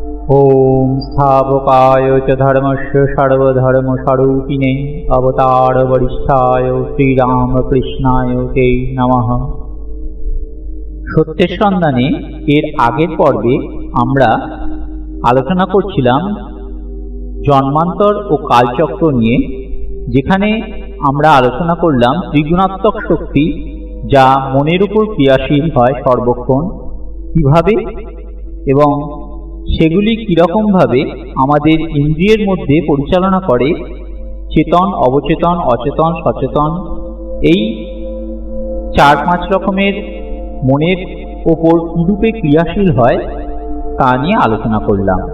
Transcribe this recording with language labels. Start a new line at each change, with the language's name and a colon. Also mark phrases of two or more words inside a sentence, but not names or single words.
Sanskrit: ओम स्थापकाय च धर्मस्य सर्वधर्मस्वरूपिणे अवतार वरिष्ठाय श्रीरामकृष्णाय ते नमः।
Bangla: সত্যের সন্ধানে এর আগের পর্বে আমরা আলোচনা করছিলাম জন্মান্তর ও কালচক্র নিয়ে, যেখানে আমরা আলোচনা করলাম ত্রিগুণাত্মক শক্তি যা মনের উপর ক্রিয়াশীল হয় সর্বক্ষণ, কিভাবে এবং সেগুলি কীরকমভাবে আমাদের ইন্দ্রিয়ের মধ্যে পরিচালনা করে, চেতন, অবচেতন, অচেতন, সচেতন, এই 4-5 রকমের মনের ওপর কীরূপে ক্রিয়াশীল হয় তা নিয়ে আলোচনা করলাম।